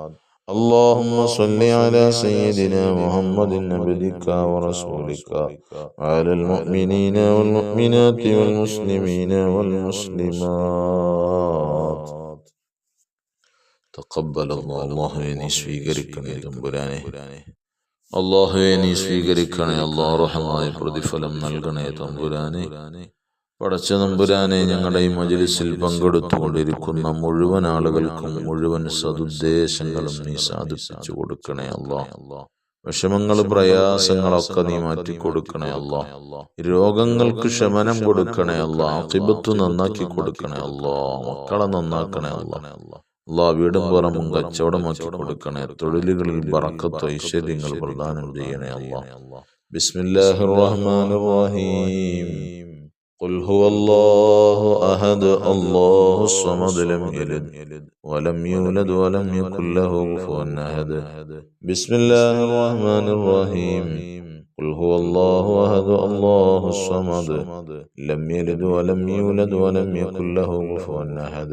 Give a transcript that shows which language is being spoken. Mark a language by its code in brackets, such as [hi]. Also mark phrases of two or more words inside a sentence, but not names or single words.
[ar] اللهم صل على سيدنا محمد عبدك ورسولك وعلى المؤمنين والمؤمنات والمسلمين والمسلمات. تقبل الله [ml] നീ സ്വീകരിക്കണേ തമ്പുരാനെ. അല്ലാഹുവേ നീ സ്വീകരിക്കണേ. അല്ലാഹു റഹ്മായ പ്രതിഫലം നൽകണേ തമ്പുരാനെ. പടച്ച തമ്പുരാനെ, ഞങ്ങളുടെ ഈ മജ്‌ലിസിൽ പങ്കെടുത്തുകൊണ്ടിരിക്കുന്ന മുഴുവൻ ആളുകൾക്കും മുഴുവൻ സദുദ്ദേശങ്ങളും നീ സാധിപ്പിച്ചു കൊടുക്കണേ അല്ലാഹ്. വിഷമങ്ങൾ പ്രയാസങ്ങളൊക്കെ നീ മാറ്റിക്കൊടുക്കണേ അല്ലാഹ്. രോഗങ്ങൾക്ക് ശമനം കൊടുക്കണേ അല്ലാഹ്. ആഖിബത്ത് നന്നാക്കി കൊടുക്കണേ അല്ലാഹ്. മക്കളെ നന്നാക്കണേ അല്ലാഹ്. അല്ലാഹ് വീടും പുറമും കച്ചവടമാക്കി കൊടുക്കണേ. തൊഴിലുകളിൽ ബറക്കത്ത് ഐശ്വര്യങ്ങൾ പ്രദാനം ചെയ്യണേ അല്ലാഹ്. [ar] بسم الله الرحمن الرحيم. قل هو الله أحد الله الصمد لم يلد ولم يولد ولم يكن له كفوا أحد. بسم الله الرحمن الرحيم. قل هو الله أحد الله الصمد لم يلد ولم يولد ولم يكن له كفوا أحد.